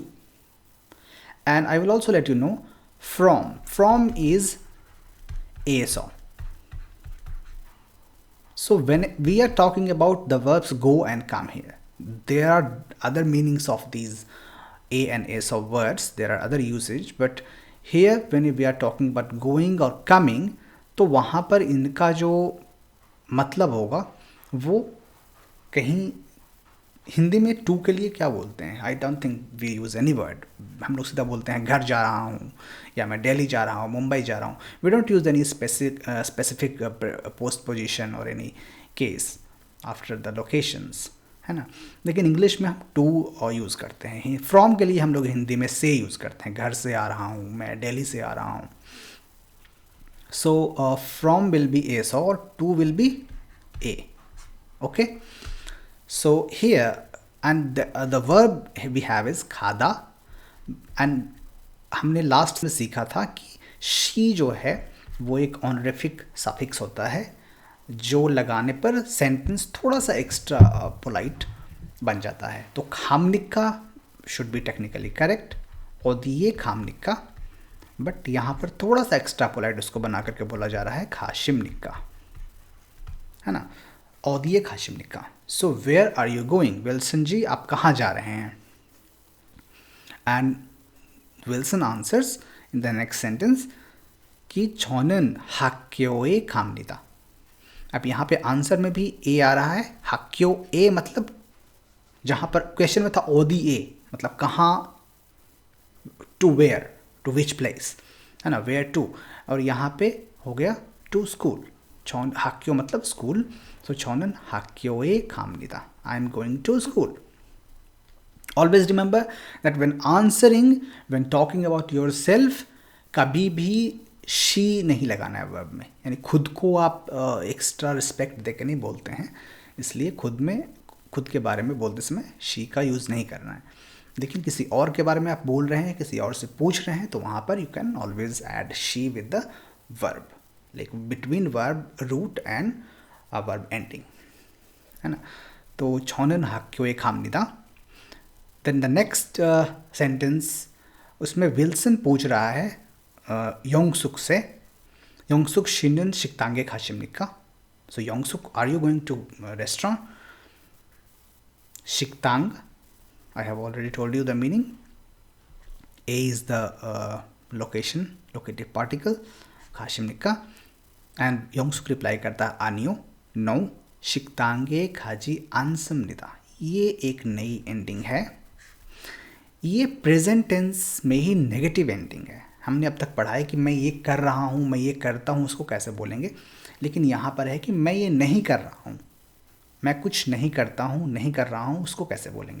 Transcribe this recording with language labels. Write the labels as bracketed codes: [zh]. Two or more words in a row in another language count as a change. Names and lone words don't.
[en] And I will also let you know from is eso. So when we are talking about the verbs go and come here, there are other meanings of these a and eso words. There are other usage, but here when we are talking about going or coming, [hi] तो वहाँ पर इनका जो मतलब होगा वो कहीं हिंदी में टू के लिए क्या बोलते हैं? [en] I don't think we use any word. [hi] हम लोग सीधा बोलते हैं घर जा रहा हूँ या मैं दिल्ली जा रहा हूँ, मुंबई जा रहा हूँ. [en] We don't use any specific post position or any case after the locations, [hi] है ना. लेकिन इंग्लिश में हम टू यूज़ करते हैं. फ्रॉम के लिए हम लोग हिंदी में से यूज़ करते हैं. घर से आ रहा हूँ, मैं दिल्ली से आ रहा हूँ. [en] So from will be es and to will be a. [hi] ओके. [en] So here and the verb we have is khada, and [hi] हमने लास्ट में सीखा था कि she जो है वो एक [en] honorific suffix [hi] होता है जो लगाने पर सेंटेंस थोड़ा सा [en] extra polite [hi] बन जाता है. तो खामनिका [en] should be technically correct [hi] और ये खामनिका, बट यहाँ पर थोड़ा सा [en] extra polite [hi] उसको बना करके बोला जा रहा है खाशिमनिका, है ना. और ये खाशिमनिका. [en] So where are you going? [hi] विल्सन जी आप कहाँ जा रहे हैं? [en] And Wilson answers in the next sentence कि [ko] 저는 학교에 갑니다. [hi] अब यहाँ पे आंसर में भी ए आ रहा है. 학교에 मतलब जहाँ पर क्वेश्चन में था ओदी ए मतलब कहाँ, [en] to where, to which place, [hi] है ना, [en] where to. [hi] और यहाँ पे हो गया [en] to school. [ko] 학교 [hi] मतलब स्कूल. [ko] So 저는 학교에 갑니다. [en] I am going to school. Always remember that when answering, when talking about yourself, [hi] कभी भी she नहीं लगाना है verb में. यानी खुद को आप [en] extra respect [hi] देकर नहीं बोलते हैं, इसलिए खुद के बारे में बोलते समय she का यूज़ नहीं करना है. लेकिन किसी और के बारे में आप बोल रहे हैं, किसी और से पूछ रहे हैं, तो वहाँ पर [en] You can always add she with the verb, like between verb root and a verb ending, [hi] है ना. [ko] तो 저는 학교에 갑니다. [en] Then the next sentence, [hi] उसमें विल्सन पूछ रहा है योंगसुक से, योंगसुक [ko] 씨는 식당에 가십니까? [en] So योंगसुक, are you going to restaurant? 식당, I have already told you the meaning. A is the locative particle, 가십니까? [hi] And योंगसुक रिप्लाई करता है आनियो, नो, [ko] 식당에 가지 않습니다. [hi] ये एक नई एंडिंग है. ये [en] present tense [hi] में ही [en] negative ending [hi] है हमने अब तक पढ़ा है कि मैं ये कर रहा हूँ, मैं ये करता हूँ, उसको कैसे बोलेंगे। लेकिन यहाँ पर है कि मैं ये नहीं कर रहा हूँ, मैं कुछ नहीं करता हूँ, नहीं कर रहा हूँ, उसको कैसे बोलेंगे।